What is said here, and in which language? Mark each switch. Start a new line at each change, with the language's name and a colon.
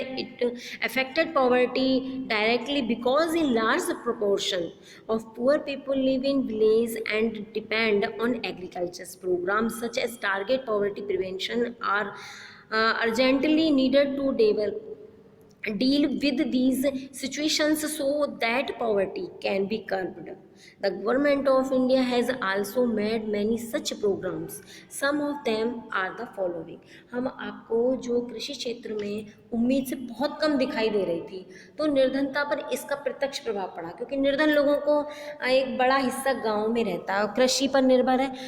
English: It affected poverty directly because in large proportion of poor people live in village and depend on agriculture. Programs such as target poverty prevention are urgently needed to deal with these situations so that poverty can be curbed. The government of India has also made many such programs. Some of them are the following.
Hindi: हम आपको जो कृषि क्षेत्र में उम्मीद से बहुत कम दिखाई दे रही थी, तो निर्धनता पर इसका प्रत्यक्ष प्रभाव पड़ा, क्योंकि निर्धन लोगों को एक बड़ा हिस्सा गांव में रहता है और कृषि पर निर्भर है।